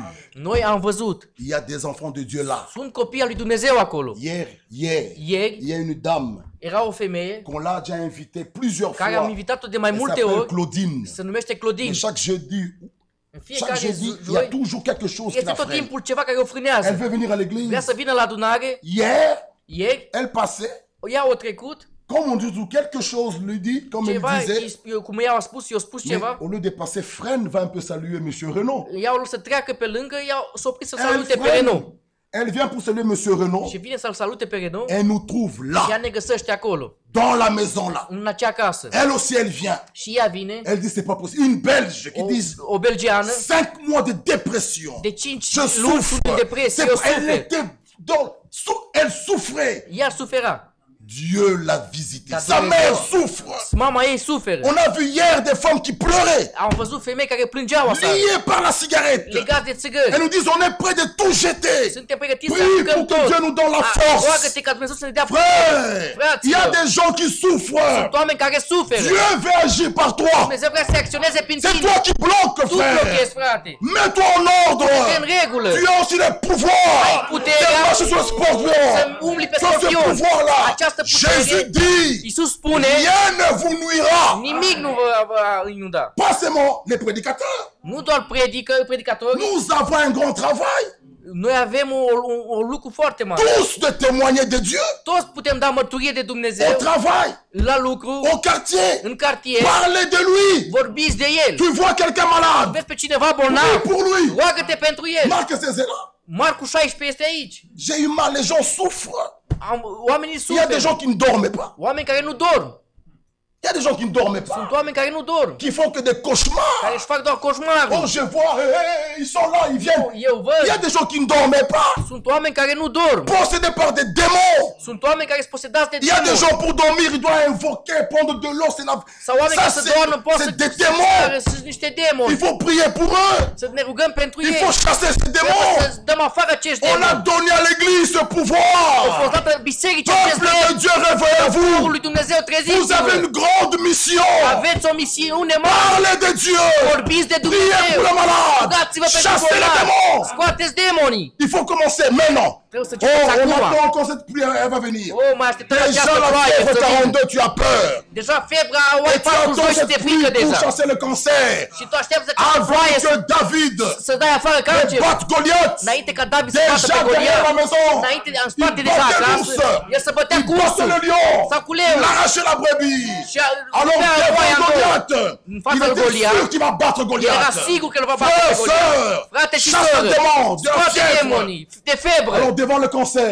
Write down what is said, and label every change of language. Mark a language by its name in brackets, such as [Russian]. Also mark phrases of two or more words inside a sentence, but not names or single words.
[Romanian] Noi am văzut. [French] Il y a des enfants de Dieu là. [Romanian] Sunt copii al lui Dumnezeu acolo. [French] Hier, [Romanian] Ieri [French] il y a une dame [Romanian] era o femeie [French] qu'on l'a déjà invitée plusieurs [Romanian] care am [French] fois. [Romanian] invitat-o de mai [French] Elle [Romanian] multe [French] s'appelle [Romanian] ori. [French] Claudine. [Romanian] Se numește Claudine. [French] Et chaque jeudi, [Romanian] În [French] chaque [Romanian] fiecare [French] jeudi, il y a [Romanian] joi [French] toujours quelque chose qui [Romanian] este [French] la [Romanian] tot [French] freine. [Romanian] timpul ceva care o [French] Elle [Romanian] frânează. [French] veut venir à [Romanian] Vrea [French] l'église. [Romanian] să vină la adunare. [French] Hier, [Romanian] Ieri, [French] elle passait. [Romanian] ea o trecut. [French] Comme on dit, quelque chose lui dit, comme elle [Romanian] Ceva, [French] disait. [Romanian] cum ea a spus, eu spus [French] Mais [Romanian] ceva. [French] au lieu de passer, freine, va un peu saluer Monsieur Renaud. [Romanian] Ea o să treacă pe lângă, ea s-a oprit să [French] Elle [Romanian] salute pe [French] freine. [Romanian] Renaud. [French] Elle vient pour saluer Monsieur Renaud. [Romanian] Și vine să-l salute pe Renaud. [French] Elle nous trouve [Romanian] Și ea [French] là, [Romanian] ne găsește acolo, [French] dans la maison là. [Romanian] în acea casă. [French] Elle aussi, elle vient. [Romanian] Și ea vine, [French] Elle dit, c'est pas possible. Une Belge qui dit [Romanian] o belgeană, [French] 5 mois de dépression. [Romanian] de 5 [French] Je [Romanian] luni [French] souffre. [Romanian] sunt în depresie, eu [French] Elle [Romanian] suferi. [French] était elle souffrait. [Romanian] Ea sufera. [French] Dieu l'a visité. [Romanian] Dar [French] Sa [Romanian] Dumnezeu- [French] mère souffre. [Romanian] Mama ei suferă. [French] On a vu hier des femmes qui pleuraient, [Romanian] Am văzut femei care plângeau aseară, [French] liées par la cigarette. [Romanian] legați de țigări. [French] Elles nous disent, on est prêt de tout jeter. [Romanian] Suntem pregătiți să [French] Prie [Romanian] aruncăm [French] pour que Dieu nous donne la force. [Romanian] Roagă-te ca Dumnezeu să ne dea [French] Frère, Frère, il y a des gens qui souffrent. [Romanian] Sunt oameni care suferă. [French] Dieu veut agir par toi. [Romanian] Dumnezeu vrea să acționeze prin [French] C'est [Romanian] tine. [French] toi qui bloques, [Romanian] Tu [French] frère. [Romanian] blochezi, frate. [French] Mets-toi en ordre. [Romanian] Fii în regulă. [French] Tu as aussi le pouvoir [Romanian] Ai puterea [French] de marcher sur le scorpion. [Romanian] să umbli pe [French] Sur ce [Romanian] scorpion. [French] pouvoir-là, [Romanian] Această [French] Jésus [Romanian] putere, [French] dit, [Romanian] Iisus spune, [French] rien ne vous nuira. [Romanian] nimic nu va inunda. [French] Pas seulement les prédicateurs. [Romanian] Nu doar predicatori, [French] Nous avons un grand travail. [Romanian] noi avem un lucru foarte mare. [French] Tous de témoigner de Dieu. [Romanian] Toți putem da mărturie de [French] Au [Romanian] Dumnezeu [French] travail, [Romanian] la lucru, [French] au quartier. [Romanian] în cartier, [French] Parlez de lui. [Romanian] vorbiți de el. [French] Tu vois quelqu'un malade. [Romanian] Vezi pe cineva [French] Prie [Romanian] bolnav, [French] pour lui. [Romanian] roagă-te pentru el. [French] Marc c'est là. [Romanian] Marcu 16 este aici. [French] J'ai eu mal, les gens souffrent. [Romanian] Oamenii [French] Il y a des [Romanian] suferă. [French] gens qui ne dorment pas. [Romanian] Oameni care nu dorm. [French] Il y a des gens qui ne dorment pas, [Romanian] Sunt oameni care nu dorm, [French] qui font que des cauchemars. [Romanian] care își fac doar [French] Oh, [Romanian] coșmaruri. [French] je vois, ils sont là, ils viennent. [Romanian] Eu [French] Il y a [Romanian] văd, [French] des gens qui ne dormaient pas, [Romanian] sunt oameni care nu dorm. [French] possédés par des démons. [Romanian] Sunt oameni care sunt posedați de [French] Il y a des [Romanian] demoni. [French] gens pour dormir, ils doivent invoquer, prendre de l'eau. [Romanian] Sau oameni care să doarmă pot să [French] C'est des démons. [Romanian] sunt niște [French] Il [Romanian] demoni. [French] faut prier pour eux. [Romanian] Să ne rugăm pentru [French] Il [Romanian] ei. [French] faut chasser ces [Romanian] Trebuie [French] démons. [Romanian] să dăm afară acești [French] On a [Romanian] demoni. [French] donné à l'église ce [Romanian] Au fost [French] pouvoir. [Romanian] dată bisericii acest [French] Peuple de [Romanian] demon. [French] Dieu, réveillez-vous. [Romanian] Lui Dumnezeu, [French] Vous avez [Romanian] treziți-vă. [French] une grande mission. [Romanian] Aveți o misiune mare. [French] Parlez de Dieu. [Romanian] Vorbiți de [French] Priez [Romanian] Dumnezeu. [French] pour le malade. [Romanian] Rugați-vă pentru [French] Chassez les [Romanian] bolnavi. [French] démons. [Romanian] Scoateți demonii. [French] Il faut commencer maintenant. [Romanian] Trebuie să [French] Oh, [Romanian] începeți [French] on [Romanian] acum. [French] attend quand cette prière elle va venir. [Romanian] Oh, mai așteptăm [French] Déjà [Romanian] această [French] la [Romanian] ploaie [French] fièvre [Romanian] să vină. [French] 42, tu as peur. [Romanian] Deja febra o ai [French] Et tu attends [Romanian] 42 și [French] cette [Romanian] te frică [French] pluie pour [Romanian] deja. [French] chasser le cancer. [Romanian] Și tu aștepți această [French] Avant [Romanian] ploaie [French] que David [Romanian] să dai afară [French] ne [Romanian] cancerul. [French] batte Goliath. [Romanian] Înainte ca David să bată [French] Déjà [Romanian] pe [French] derrière la [Romanian] Goliat. [French] maison. [Romanian] Înainte, în [French] Il [Romanian] spate deja [French] battait [Romanian] acasă. [French] l'ours. [Romanian] El să bătea [French] Il battait [Romanian] cursul. [French] le lion. [Romanian] Sau cu leul. [French] Il arrachait la brebis. [Romanian] Și [French] Alors [Romanian] rupea oaia în două. [French] Goliath, [Romanian] În [French] il [Romanian] fața lui [French] était [Romanian] Goliat. [French] sûr qu'il va battre [Romanian] El era [French] Goliath. [Romanian] sigur că îl va bate [French] Frère, [Romanian] pe Goliat. [French] sœur, [Romanian] Frate și [French] chasse [Romanian] soră. [French] le démon, de la [Romanian] Scoate [French] fièvre. [Romanian] demonii de febră. [French] Alors devant le cancer,